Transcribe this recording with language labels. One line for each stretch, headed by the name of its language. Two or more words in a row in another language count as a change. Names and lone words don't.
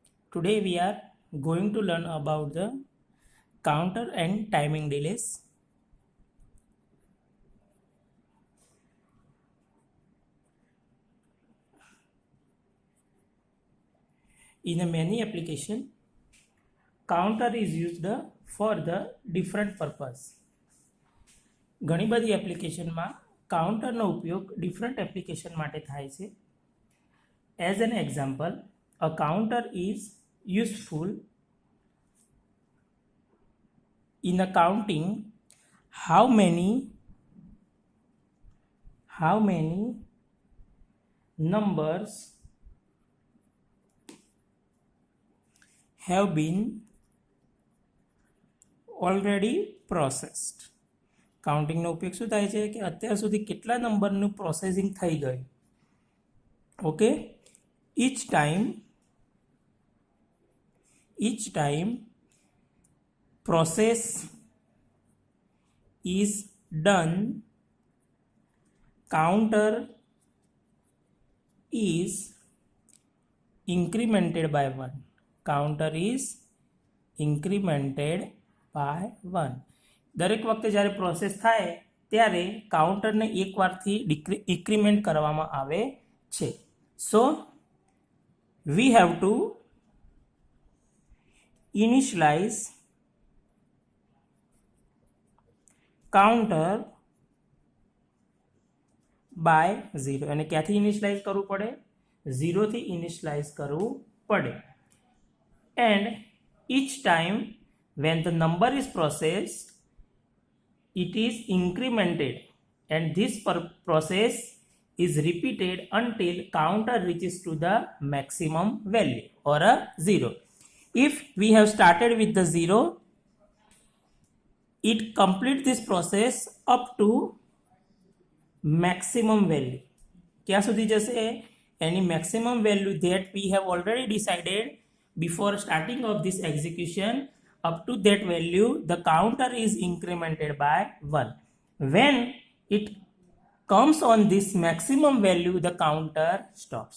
English: Today we are going to learn about the counter and timing delays. In a many application, counter is used for the different purpose.
Gujarati: ઘણી બધી એપ્લિકેશનમાં કાઉન્ટરનો ઉપયોગ
English: different application
Gujarati: માટે થાય છે.
English: As an example, a counter is useful in accounting how many numbers have been already processed.
Gujarati: કાઉન્ટિંગનો ઉપયોગ શું થાય છે કે અત્યાર સુધી કેટલા નંબરનું પ્રોસેસિંગ થઈ ગયું. ઓકે,
English: each time process is done, counter is incremented by 1. Counter is incremented by 1.
Gujarati: દરેક વખતે જ્યારે પ્રોસેસ થાય ત્યારે કાઉન્ટરને એકવારથી ઇન્ક્રીમેન્ટ કરવામાં આવે છે.
English: So we have to initialize counter by 0.
Gujarati: અને ક્યાંથી ઇનિશિયલાઇઝ કરવું પડે? 0થી ઇનિશિયલાઇઝ કરવું પડે.
English: એન્ડ each time when the number is processed, it is incremented, and this process is repeated until counter reaches to the maximum value or a 0. If we have started with the 0, it completes this process up to maximum value.
Gujarati: क्या સુધી જશે?
English: Any maximum value that we have already decided before starting of this execution. Up to that value, the counter is incremented by 1. When it comes on this maximum value, the counter stops.